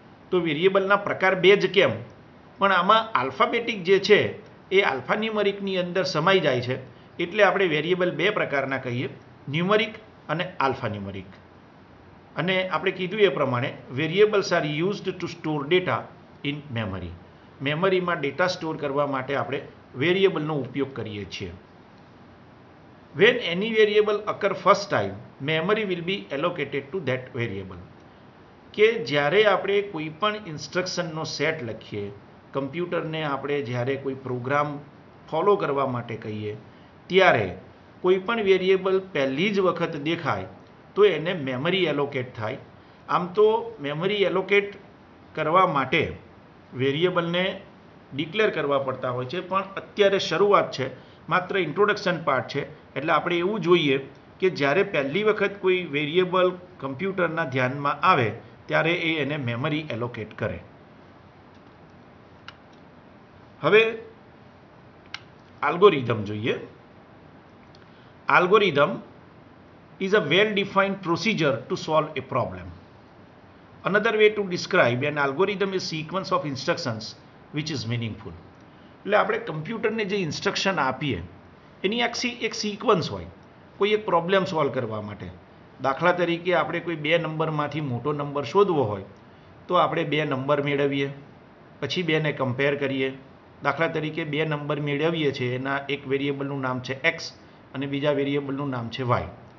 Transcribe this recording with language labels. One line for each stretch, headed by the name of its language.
Gujarati: તો વેરિયેબલના પ્રકાર બે જ કેમ, પણ આમાં આલ્ફાબેટિક જે છે એ આલ્ફા ન્યુમરિકની અંદર સમાઈ જાય છે, એટલે આપણે વેરિયેબલ બે પ્રકારના કહીએ, ન્યુમરિક અને આલ્ફા ન્યુમરિક. અને આપણે કીધું એ પ્રમાણે
English: Variables are used to store data in memory.
Gujarati: મેમરીમાં ડેટા સ્ટોર કરવા માટે આપણે વેરિયેબલનો ઉપયોગ કરીએ છીએ.
English: When any variable occur first time, memory will be allocated to that variable.
Gujarati: કે જ્યારે આપણે કોઈ પણ ઇન્સ્ટ્રક્શનનો સેટ લખીએ, કમ્પ્યુટરને આપણે જ્યારે કોઈ પ્રોગ્રામ ફોલો કરવા માટે કહીએ, ત્યારે કોઈ પણ વેરિયેબલ પહેલી જ વખત દેખાય તો એને મેમરી એલોકેટ થાય. આમ તો મેમરી એલોકેટ કરવા માટે વેરિયેબલને ડિક્લેર કરવા પડતા હોય છે, પણ અત્યારે શરૂઆત છે, માત્ર ઇન્ટ્રોડક્શન પાર્ટ છે, એટલે આપણે એવું જોઈએ કે જ્યારે પહેલી વખત કોઈ વેરિયેબલ કમ્પ્યુટરના ધ્યાનમાં આવે ત્યારે એ એને મેમરી એલોકેટ કરે. હવે આલ્ગોરિધમ જોઈએ.
English: Algorithm is a well-defined procedure to solve a problem. Another way to describe an algorithm is sequence of instructions which is meaningful.
Gujarati: એટલે આપણે કમ્પ્યુટરને જે ઇન્સ્ટ્રક્શન આપીએ એની આખી એક સિક્વન્સ હોય કોઈ એક પ્રોબ્લેમ સોલ્વ કરવા માટે. દાખલા તરીકે આપણે કોઈ બે નંબરમાંથી મોટો નંબર શોધવો હોય તો આપણે બે નંબર મેળવીએ, પછી બેને કમ્પેર કરીએ. દાખલા તરીકે બે નંબર મેળવીએ છીએ, એના એક વેરિયેબલનું નામ છે એક્સ અને બીજા વેરિયેબલનું નામ છે વાય.